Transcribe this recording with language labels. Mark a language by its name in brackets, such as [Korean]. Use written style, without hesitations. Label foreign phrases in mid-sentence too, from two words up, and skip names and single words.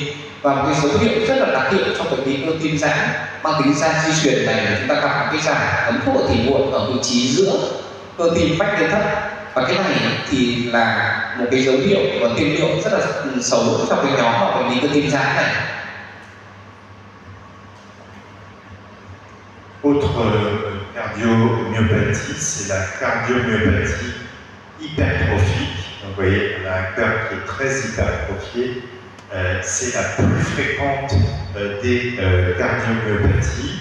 [Vietnamese] Và một cái dấu hiệu rất là đặc hiệu trong bệnh lý cơ tim giãn mang tính di truyền này là chúng ta gặp cái giảm ấm thuốc ở tỉ muộn ở vị trí giữa cơ tim vách lên thấp, và cái này thì là một cái dấu hiệu và tiên hiệu rất là xấu trong cái nhóm mà bệnh lý cơ tim giãn này. [French] Autre cardiomyopathie, c'est la cardiomyopathie hypertrophique. Donc, vous voyez, on a un cœur qui est très hypertrophié. C'est la plus fréquente des cardiomyopathies.